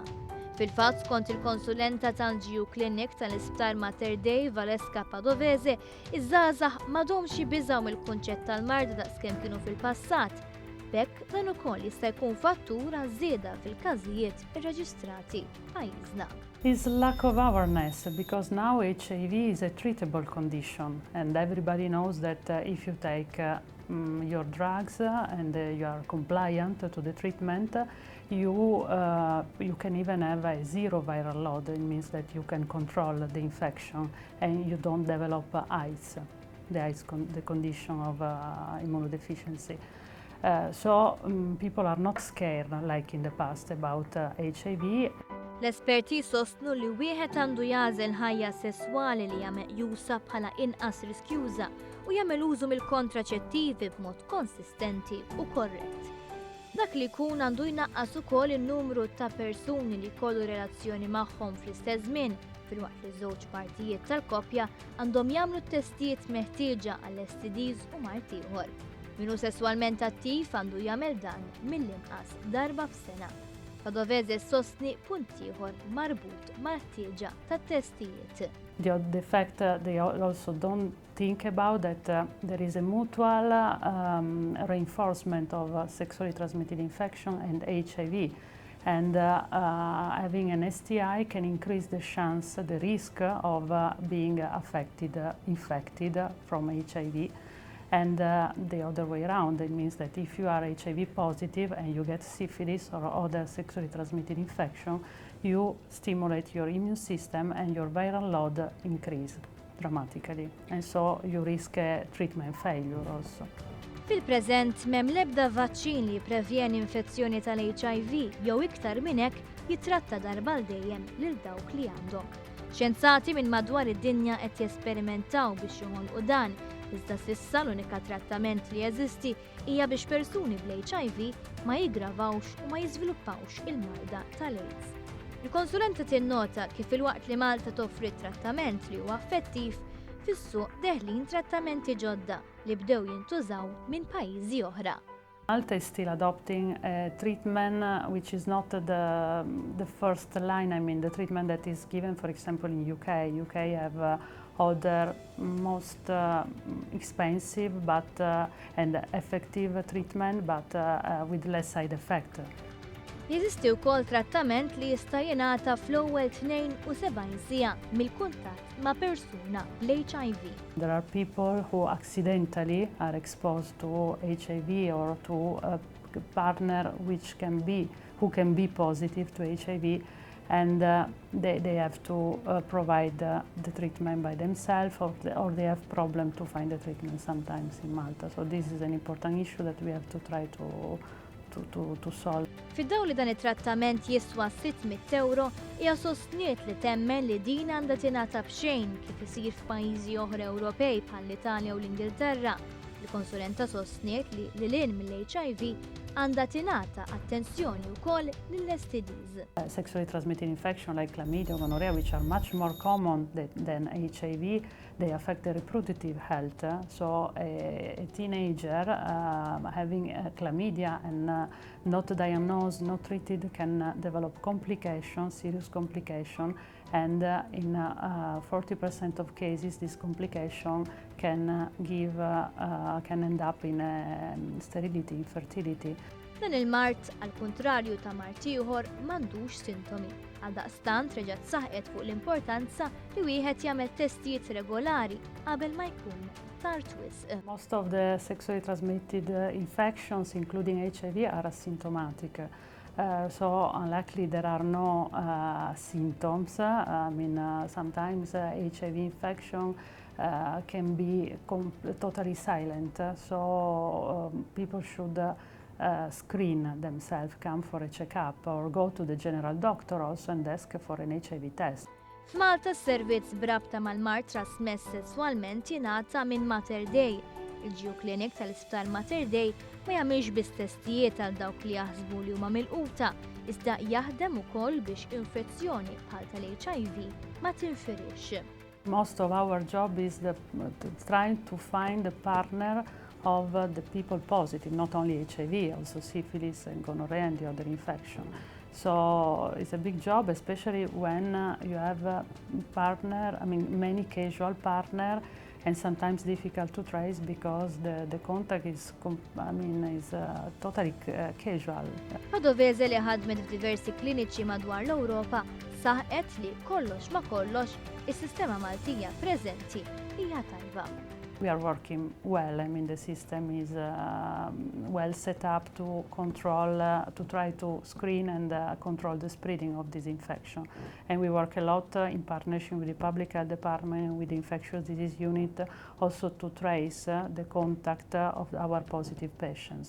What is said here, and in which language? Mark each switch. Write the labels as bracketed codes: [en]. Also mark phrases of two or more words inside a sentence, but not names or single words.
[mt] Fil-fatt skont il-konsulenta tal-Geo Clinic tal-Isptar Mater Dei Valeska Padovese, iż-żgħażagħ m'għadhomx jibiżgħu mill-kunċett tal-marda daqskemm kienu fil-passat. B'hekk dan ukoll jista' jkun fattur għaż-żieda fil-każijiet irreġistrati f'pajjiżna. [en] Is lack of awareness, because now HIV is a treatable condition and everybody knows that if you take your drugs and you are compliant to the treatment, you can even have a zero viral load. It means that you can control the infection and you don't develop AIDS, the condition of immunodeficiency. So people are not scared like in the past about HIV. [mt] L-esperti sostnu li wieħed għandu jażel ħajja sesswali li hija meqjusa bħala inqas riskjuża u jagħmel użu mill-kontraċettivi b'mod konsistenti u korrett. Dak li jkun għandu jnaqqas ukoll in-numru ta' persuni li jkollu relazzjoni magħhom fl-istess żmien, filwaqt li żewġ partijiet tal-koppja għandhom jagħmlu t-testijiet meħtieġa għall-STDs u mart ieħor. Min hu sesswalment attiv għandu jagħmel dan mill-inqas darba f'sena. Padovese sostni punt ieħor marbut mal-ħtieġa tat-testijiet. [en] The fact they also don't think about that there is a mutual reinforcement of sexually transmitted infection and HIV. And having an STI can increase the chance, the risk of being infected from HIV. And the other way around, it means that if you are HIV positive and you get syphilis or other sexually transmitted infection, you stimulate your immune system and your viral load increase dramatically. And so you risk a treatment failure also. [mt] Fil-preżent m'hemm l-ebda vaċċin li jipprevjeni infezzjoni tal-HIV jew iktar minn hekk jitratta darba l dejjem lil dawk li għandhom. Xjenzati minn madwar id-dinja qed jesperimentaw biex joħolqu dan, iżda s'issa l-unika trattament li jeżisti hija biex persuni bl-HIV ma jiggravawx u ma jiżviluppawx il-marda tal-AIDS. Il-konsulenta tinnota kif filwaqt li Malta toffri trattament li huwa effettiv, fis-suq deħlin trattamenti ġodda li bdew jintużaw minn pajjiżi oħra. [en] Malta is still adopting a treatment which is not the first line, I mean the treatment that is given, for example, in UK. UK have other most expensive but and effective treatment, but with less side effect. [mt] Jeżisti wkoll trattament li jista' jingħata fl-ewwel 72 siegħa mill-kuntatt ma' persuna bl-HIV. [en] There are people who accidentally are exposed to HIV or to a partner who can be positive to HIV, and they have to provide the treatment by themselves, or they have problem to find the treatment sometimes in Malta. So this is an important issue that we have to try to solve. [mt] Fid-daw li dan it-trattament jiswa 600 euro, hija sostniet li temmen li din għandha tingħata b'xejn kif isir f'pajjiżi oħra Ewropej bħall-Italja u l-Ingilterra. Il-konsulenta sostniet li lil mill-HIV għandha tingħata attenzjoni wkoll lill-STDs. [en] Sexually transmitted infection like chlamydia or gonorrhea, which are much more common than HIV, they affect the reproductive health. So a teenager having chlamydia and not diagnosed, not treated, can develop complications, serious complications, and in 40% of cases this complication can end up in sterility, infertility. [mt] Dan il-mart, għal kontrarju ta' mart ieħor, m'għandux sintomi. Għaldaqstant reġgħet saħqet fuq l-importanza li wieħed jagħmel testijiet regolari qabel ma jkun tard wisq. [en] Most of the sexually transmitted infections, including HIV, are asymptomatic. So unlikely there are no symptoms. I mean, sometimes HIV infection can be totally silent. So people should screen themselves, come for a check-up, or go to the general doctor also and ask for an HIV test. [mt] F'Malta s-servizz brabta mal-mart trasmess sesswalment jingħata minn Mater Dei. Il-Ġew Clinic tal-Isptar Mater Dei ma jagħmilx biss testijiet għal dawk li jaħsbu li huma milquta, iżda jaħdem ukoll biex infezzjoni bħal tal-HIV ma tinfirix. [en] Most of our job is trying to find a partner of the people positive, not only HIV, also syphilis and gonorrhea and the other infection. So it's a big job, especially when you have a partner, I mean many casual partner, and sometimes difficult to trace because the contact is totally casual. [mt] Padovese li ħadmet f'diversi kliniċi madwar l-Ewropa saħqet li kollox ma kollox is-sistema Maltija preżenti hija tajba. [en] We are working well. I mean, the system is well set up to control, to try to screen and control the spreading of this infection. And we work a lot in partnership with the public health department and with the infectious disease unit, also to trace the contact of our positive patients.